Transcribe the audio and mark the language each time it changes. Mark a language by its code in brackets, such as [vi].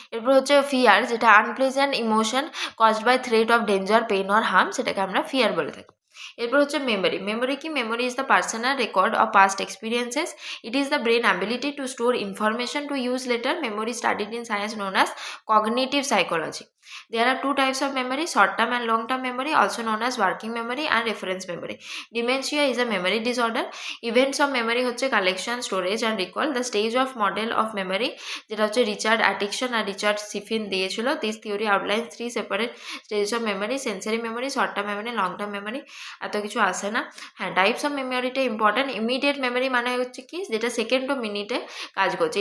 [bn] এরপর হচ্ছে ফিয়ার, যেটা [en] unpleasant emotion caused by threat of danger, pain or harm, [bn] সেটাকে আমরা ফিয়ার বলে থাকি। এরপর হচ্ছে মেমোরি। মেমোরি কি? [en] Memory is the personal record of past experiences. It is the brain ability to store information to use later. Memory studied in science known as cognitive psychology. There are two types of memory, short term and long term memory, also known as working memory and reference memory. Dementia is a memory disorder. Events of memory হচ্ছে collection, storage and recall. The stage of model of memory [bn] যেটা হচ্ছে [en] Richard Atkinson আর Richard Shiffrin দিয়েছিল। This theory outline 3 separate stages of memory, sensory memory, short term memory, long term memory. [bn] এত কিছু আসে না। হ্যাঁ, [en] Types of মেমোরিটা important. [bn] Immediate memory মানে হচ্ছে কি? যেটা সেকেন্ড ও মিনিটে কাজ করছে।